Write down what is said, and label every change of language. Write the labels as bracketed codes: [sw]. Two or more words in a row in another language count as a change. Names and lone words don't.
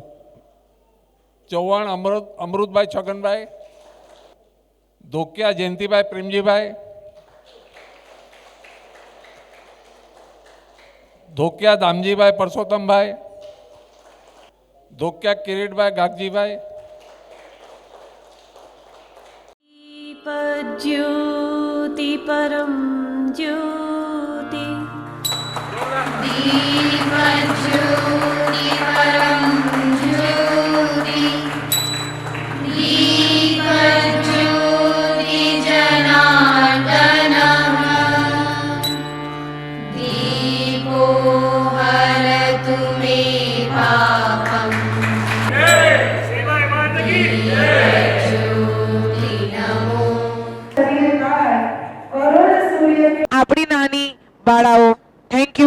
[gu] ચૌહાણ અમૃતભાઈ છગનભાઈ, ધોકિયા જયંતિભાઈ પ્રેમજીભાઈ, ધોકિયા દામજીભાઈ પરસોત્તમભાઈ, ધોકિયા કિરીટભાઈ ગાગજીભાઈ, [sa] ज्योति परम ज्योति दीप ज्योति परम ज्योति दीप ज्योति जनार्दन दीपो हरतु मे पापम. [gu] આપણી નાની બાળાઓ. [en] thank you.